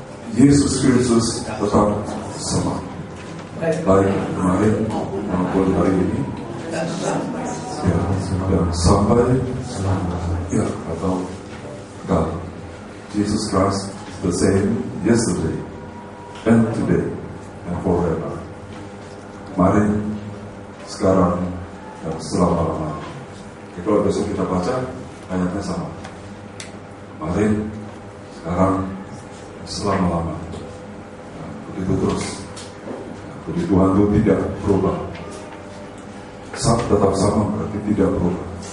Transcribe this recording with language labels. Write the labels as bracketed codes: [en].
[id] Yesus Kristus tetap sama, baik kemarin maupun hari ini, ya, sampai ya atau God. [en] Jesus Christ is the same yesterday and today and forever. [id] Kemarin, sekarang, dan selama-lamanya. Kalau besok kita baca ayatnya sama. Kemarin, sekarang, selama-lamanya. Nah, begitu terus. Jadi Tuhan itu tidak berubah. Tetap sama berarti tidak berubah.